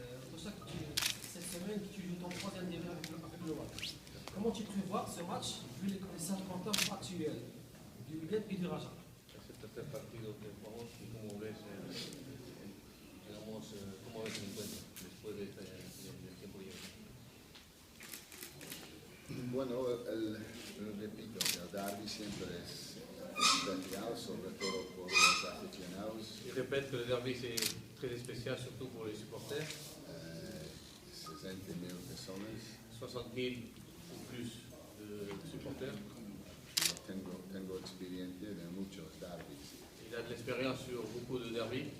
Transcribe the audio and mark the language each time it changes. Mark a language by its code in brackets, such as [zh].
[fr] Pour ça, cette semaine, tu joues ton troisième derby avec le WAC. Comment tu prévois ce match vu les circonstances actuelles du Wydad et du Raja? [es] Es el tercer partido que jugamos y cómo ves, digamos, cómo ves el encuentro después del tiempo libre. Bueno, repito, el derby siempre es especial, sobre todo por los aficionados. [fr] Je répète que le derby c'est très spécial, surtout pour les supporters. [es] 60.000 personas. [fr] 60 000 ou plus de supporters. [es] Tengo experiencia de muchos derbis [fr] Il a de l'expérience sur beaucoup de derbys